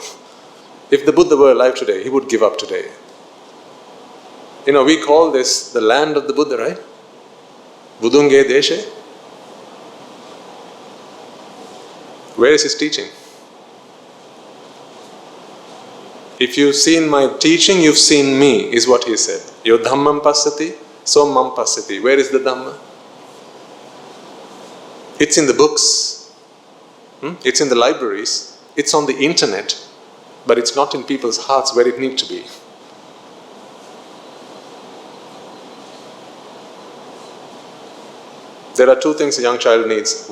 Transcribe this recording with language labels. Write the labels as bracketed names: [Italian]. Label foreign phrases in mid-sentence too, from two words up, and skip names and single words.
[English] If the Buddha were alive today, he would give up today. You know, we call this the land of the Buddha, right? [Sinhala] බුදුන්ගේ දේශේ. [English] Where is his teaching? If you've seen my teaching, you've seen me, is what he said. [Pali] Yo dhammam passati, so mam passati. [English] Where is the dhamma? It's in the books. It's in the libraries. It's on the internet. But it's not in people's hearts where it needs to be. There are two things a young child needs.